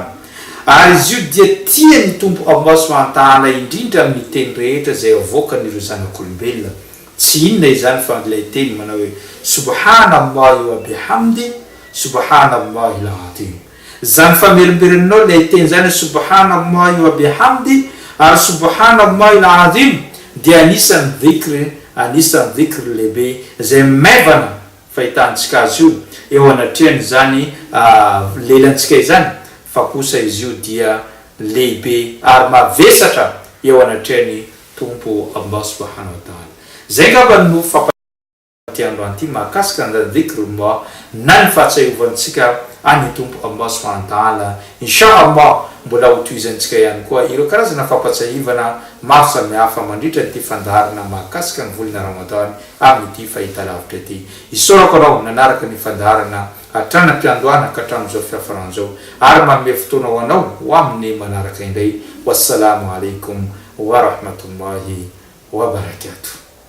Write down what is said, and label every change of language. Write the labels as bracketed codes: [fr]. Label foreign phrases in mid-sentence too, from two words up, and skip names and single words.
[mg] Ary izy io dia tiany tompo Allah [ar] سبحانه وتعالى [mg] indrindra amin'ny teny rehetra zay avoakan'ireo zanak'olombelona. Tsy inona izany fa ilay teny manao hoe [ar] سبحان الله وبحمده سبحان الله العظيم. [mg] Zany famerimberenao lay teny zany [ar] سبحان الله وبحمده [mg] ary [ar] سبحان الله العظيم [mg] dia anisany dhikr lehibe zay maivana fahitantsika azy io eo anatrehany zany lelantsika izany fa kosa izy io dia lehibe ary mavesatra eo anatrehany tompo Allah [ar] سبحانه وتعالى. [mg] Zay ngamba no fampatiandro anty mahakasika ny dhikrullah na ny fahatsiaovantsika any tompo Allah [ar] سبحانه وتعالى. [mg] Inshallah mbola hotoizantsika ihany koa ireo karazana fampatsiahivana maro samihafa mandritra ny ty fandaharana mahakasika ny volana Ramadan amin'ity fahitalavitra ty. Isorako anao nanaraka ny fandaharana hatranam-piandohana ka hatramin'izao fiafaran'izao ary manome fotoana ho anao ho amin'ny manaraka indray. [ar] والسلام عليكم ورحمة الله وبركاته.